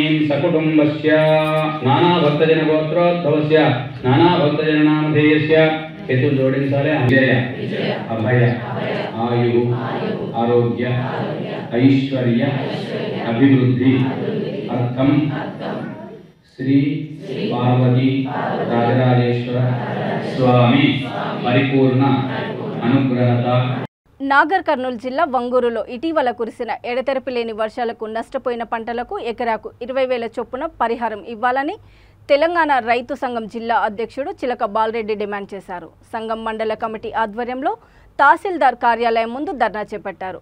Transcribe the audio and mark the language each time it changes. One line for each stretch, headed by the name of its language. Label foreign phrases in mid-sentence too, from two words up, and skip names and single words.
Sanskrit: सकुटुम्बस्य नानाभक्तजनगोत्रोद्भवस्य नानाभक्तजननामधेयस्य हेतु जोडिंचाले अजय अभय आयु आरोग्य ऐश्वर्य अभिवृद्धि अर्थम श्री पार्वती राजराजेश्वर स्वामी परिपूर्ण अनुग्रहता.
Telugu: నాగర్ కర్నూలు జిల్లా వంగూరులో ఇటీవల కురిసిన ఎడతెరపి లేని వర్షాలకు నష్టపోయిన పంటలకు ఎకరాకు 20,000 చొప్పున పరిహారం ఇవ్వాలని తెలంగాణ రైతు సంఘం జిల్లా అధ్యక్షుడు చిలక బాలరెడ్డి డిమాండ్ చేశారు. సంఘం మండల కమిటీ ఆధ్వర్యంలో తహసీల్దార్ కార్యాలయం ముందు ధర్నా చేపట్టారు.